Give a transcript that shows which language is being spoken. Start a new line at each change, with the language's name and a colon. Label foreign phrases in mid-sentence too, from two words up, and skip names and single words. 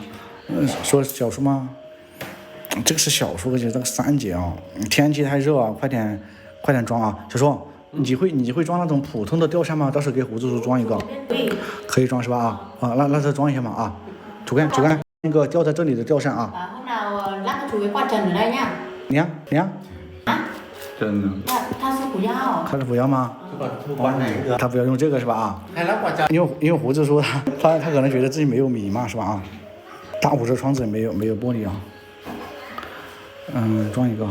Chinese: 说小叔吗？这个是小叔，而且这个3姐啊，天气太热啊，快点装啊！小叔，你会装那种普通的吊扇吗？到时候给胡子叔装一个，可以装是吧？那再装一下嘛啊！主干那个吊在这里的吊扇啊。
Vietnamese: hôm nào lát nó chụp qua Trần ở đây nha。
Chinese: 你呀？真的。他说不要。他说不要吗？他不要用这个是吧？啊。因为胡子叔他可能觉得自己没有米嘛是吧？啊。大5折窗子没有玻璃啊。装一个。